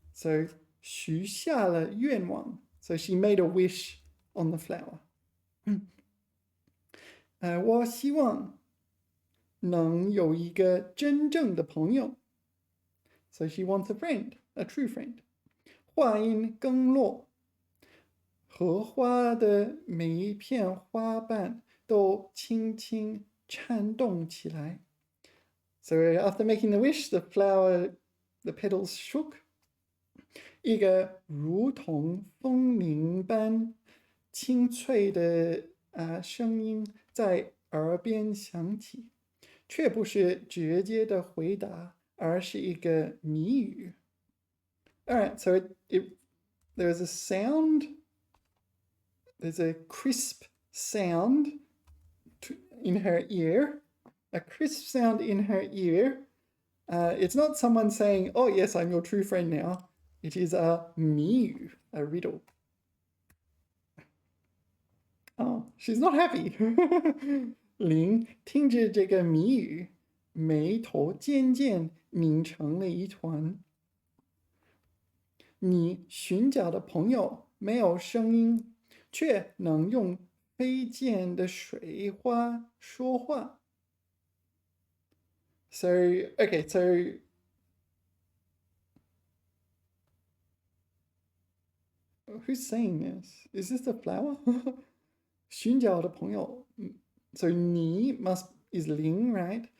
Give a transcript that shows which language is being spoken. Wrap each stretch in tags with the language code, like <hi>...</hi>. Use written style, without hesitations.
<en>So</en> <zh>许下了愿望</zh> <en>So she made a wish on the flower.</en> <zh>我希望能有一个真正的朋友。</zh> <en>So she wants a friend, a true friend.</en> <zh>话音刚落，荷花的每一片花瓣都轻轻颤动起来。</zh> <en>So after making the wish, the flower, the petals shook.</en> <zh>一个如同风铃般清脆的声音在耳边响起，却不是直接的回答，而是一个谜语。</zh> <en>Alright, so there's a sound, there's a crisp sound in her ear, a crisp sound in her ear. It's not someone saying, oh yes, I'm your true friend now. It is a 谜语, a riddle. Oh, she's not happy.</en> <zh>林听着这个谜语，眉头渐渐拧成了一团。你寻找的朋友没有声音，却能用飞溅的水花说话。</zh> <en>So, okay, so who's saying this? Is this the flower?</en> <zh>寻找的朋友</zh> <en>So 你 is Ling, right?</en>